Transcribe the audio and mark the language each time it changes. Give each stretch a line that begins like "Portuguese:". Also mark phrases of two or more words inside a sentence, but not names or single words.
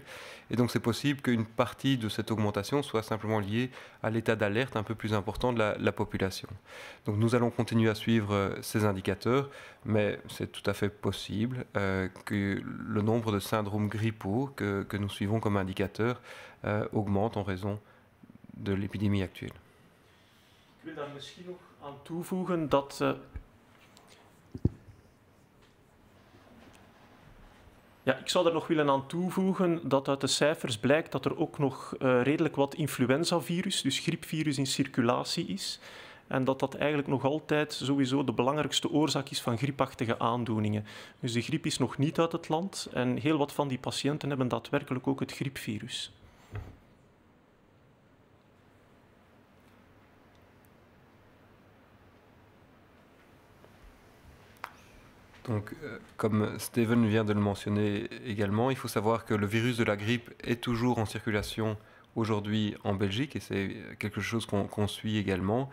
French: Et donc, c'est possible qu'une partie de cette augmentation soit simplement liée à l'état d'alerte un peu plus important de la population. Donc, nous allons continuer à suivre ces indicateurs, mais c'est tout à fait possible que le nombre de syndromes grippaux que nous suivons comme indicateur augmente en raison de l'épidémie actuelle.
Dutch: Ik wil daar misschien nog aan toevoegen dat... ik zou er nog willen aan toevoegen dat uit de cijfers blijkt dat er ook nog redelijk wat influenzavirus, dus griepvirus, in circulatie is. En dat dat eigenlijk nog altijd sowieso de belangrijkste oorzaak is van griepachtige aandoeningen. Dus de griep is nog niet uit het land en heel wat van die patiënten hebben daadwerkelijk ook het griepvirus.
French: Donc, comme Steven vient de le mentionner également, il faut savoir que le virus de la grippe est toujours en circulation aujourd'hui en Belgique et c'est quelque chose qu'on suit également.